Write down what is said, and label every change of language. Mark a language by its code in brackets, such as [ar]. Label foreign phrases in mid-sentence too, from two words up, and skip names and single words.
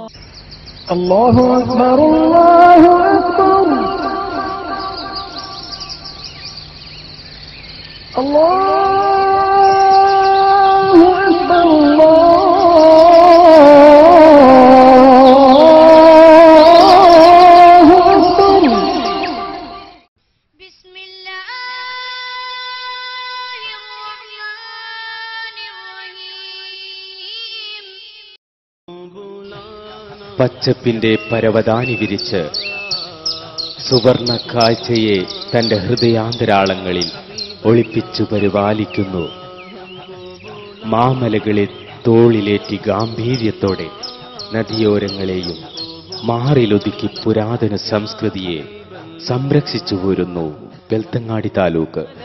[ar] الله أكبر الله أكبر الله أكبر الله أكبر. بسم الله الرحمن الرحيم. [ml] പച്ചപ്പിന്റെ പരവതാനി വിരിച്ച് സുവർണ കാഴ്ചയെ തന്റെ ഹൃദയാന്തരാളങ്ങളിൽ ഒളിപ്പിച്ചു പരിപാലിക്കുന്നു. മാമലകളെ തോളിലേറ്റി ഗാംഭീര്യത്തോടെ നദിയോരങ്ങളെയും മാറിലൊതുക്കി പുരാതന സംസ്കൃതിയെ സംരക്ഷിച്ചു പോരുന്നു ബെൽത്തങ്ങാടി താലൂക്ക്.